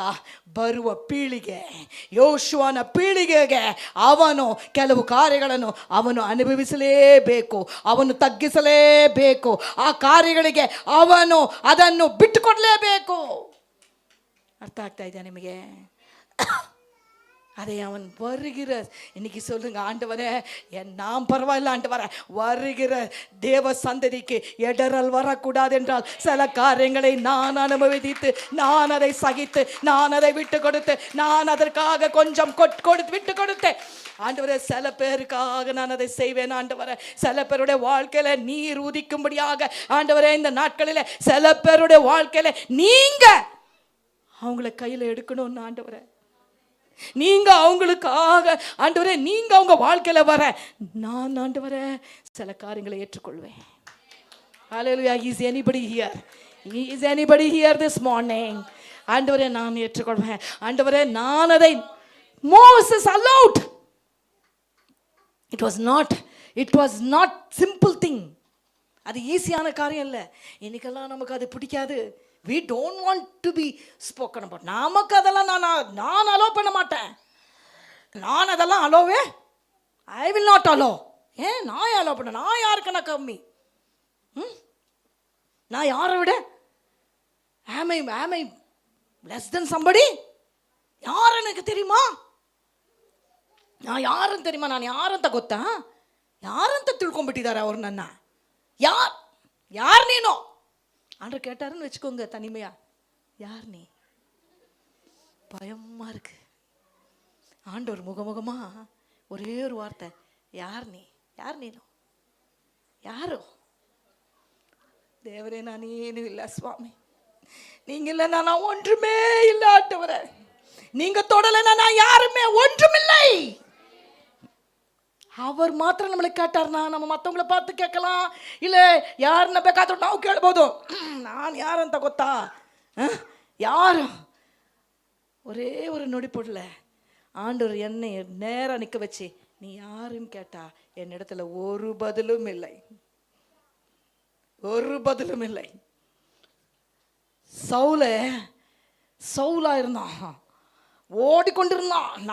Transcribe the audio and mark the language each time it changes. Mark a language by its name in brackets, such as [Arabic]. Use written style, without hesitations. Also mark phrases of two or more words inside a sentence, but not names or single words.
[Kannada] ಬರುವ ಪೀಳಿಗೆ, ಯೋಶುವನ ಪೀಳಿಗೆಗೆ ಅವನು ಕೆಲವು ಕಾರ್ಯಗಳನ್ನು ಅವನು ಅನುಭವಿಸಲೇಬೇಕು, ಅವನು ತಗ್ಗಿಸಲೇಬೇಕು. ಆ ಕಾರ್ಯಗಳಿಗೆ ಅವನು ಅದನ್ನು ಬಿಟ್ಟುಕೊಡಲೇಬೇಕು. ಅರ್ಥ ಆಗ್ತಾ ಇದೆಯಾ ನಿಮಗೆ? [Tamil] அதை அவன் வருகிற, இன்னைக்கு சொல்லுங்க, ஆண்டவரே நாம் பரவாயில்ல ஆண்டவரே, வருகிற தேவ சந்ததிக்கு இடரல் வரக்கூடாது என்றால் சில காரியங்களை நான் அனுபவித்து, நான் அதை சகித்து, நான் அதை விட்டு கொடுத்து, நான் அதற்காக கொஞ்சம் கொடுத்து விட்டு கொடுத்து, ஆண்டவரே சில பேருக்காக நான் அதை செய்வேன் ஆண்டவரே. சில பேருடைய வாழ்க்கையில நீர் உதிக்கும்படியாக ஆண்டவரே இந்த நாட்களில் சில பேருடைய வாழ்க்கையில நீங்க அவங்கள கையில் எடுக்கணும்னு ஆண்டவரே, நீங்க அவங்களுக்காக ஆண்டவரே, நீங்க அவங்க வாழ்க்கையில வர நான் ஆண்டவரே சில காரியங்களை ஏற்றுக்கொள்வேன். ஹல்லேலூயா. [English] Is anybody here? Is anybody here this morning? [Tamil] ஆண்டவரே நான் ஏற்றுக்கொள்வேன். ஆண்டவரே நான் அதை [English] Moses allowed. It was not simple thing. [Tamil] அது ஈஸியான காரியம் இல்லை. இன்னைக்கெல்லாம் நமக்கு அது பிடிக்காது. [English] We don't want to be spoken about. [Tamil] நமக்கு அதெல்லாம் நான் அலோ பண்ண மாட்டேன். நான் அதெல்லாம் அலோவே [English] I will not allow. [Tamil] ஏன் நான் அலோ பண்ண? நான் யாருக்கு நான் கம்மி? நான் யாரை விட? [English] am I less than somebody? [Tamil] யார் எனக்கு தெரியுமா? நான் ಯಾರಂತ தெரியுமா? [Kannada] ನಾನು ಯಾರಂತ ಗೊತ್ತಾ? ಯಾರಂತ ತಿಳ್ಕೊಂಡ್ಬಿಟ್ಟಿದ್ದಾರೆ ಅವ್ರು ನನ್ನ. ಯಾರು ನೀನು [Tamil] ஆண்டவர் கேட்டாருன்னு வச்சுக்கோங்க, தனிமையா, யார் நீ? பயமா இருக்கு. ஆண்டவர் முகமுகமா ஒரே ஒரு வார்த்தை, யார் நீ? யார் நீனோ? யாரோ? தேவரே நான் ஏனு இல்லை சுவாமி, நீங்க இல்லைன்னா நான் ஒன்றுமே இல்லை ஆண்டவரே, நீங்க தொடலைன்னா நான் யாருமே ஒன்றுமில்லை. அவர் ಮಾತ್ರ நம்மளை கேட்டார்னா நம்ம மற்றவங்கள பார்த்து கேட்கலாம், இல்லை யாருನ್ನ [Kannada] ಬೇಕಾದ್ರೂ ನಾವು ಕೇಳ್ಬೋದು. ನಾನು ಯಾರಂತ ಗೊತ್ತಾ? [Tamil] யார்? ஒரே ஒரு நொடி பொருள ஆண்டவர் என்னை நேராக நிற்க வச்சு நீ யாருன்னு கேட்டா என்னிடத்துல ஒரு பதிலும் இல்லை. சவுலா இருந்தான், ஓடிக்கொண்டிருந்தான்.